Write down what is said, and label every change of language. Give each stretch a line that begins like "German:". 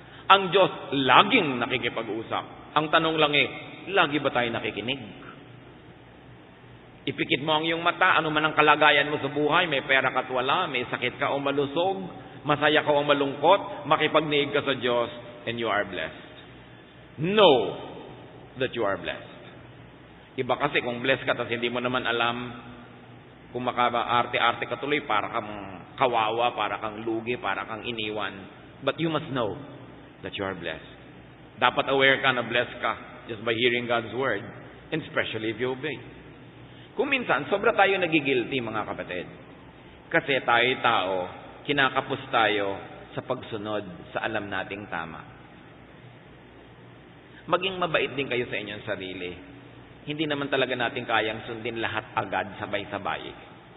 Filipino: Ang Diyos laging nakikipag-usap. Ang tanong lang lagi ba tayo nakikinig? Ipikit mo ang iyong mata, ano man ang kalagayan mo sa buhay, may pera ka't wala, may sakit ka o malusog, masaya ka o malungkot, makipagniig ka sa Diyos,
English: and you are blessed. Know that you are blessed.
Filipino: Iba kasi kung blessed ka, tapos hindi mo naman alam, kung makaarte-arte ka tuloy, para kang kawawa, para kang lugi, para kang iniwan.
English: But you must know that you are blessed.
Filipino: Dapat aware ka na blessed ka
English: just by hearing God's word, and especially if you obey.
Filipino: Kung minsan, sobra tayo nagigilty, mga kapatid. Kasi tayo tao, kinakapos tayo sa pagsunod sa alam nating tama. Maging mabait din kayo sa inyong sarili. Hindi naman talaga natin kayang sundin lahat agad sabay-sabay.